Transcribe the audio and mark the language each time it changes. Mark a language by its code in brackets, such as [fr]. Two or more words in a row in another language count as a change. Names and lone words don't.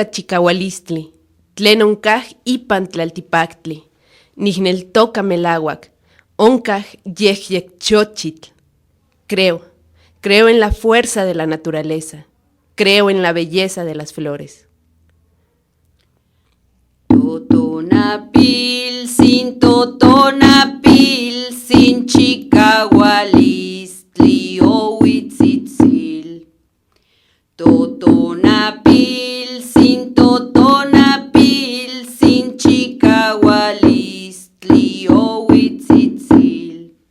[nah] chicahualistli, Tlen oncaj ipan tlaltipactli, Nijneltoca melauac, oncaj yejyecchochitl. [es] Creo en la fuerza de la naturaleza, creo en la belleza de las flores. [nah] Totonapil sin chicahualistli ohuitzitzil. Totonapil sin chicahualistli ohuitzitzil.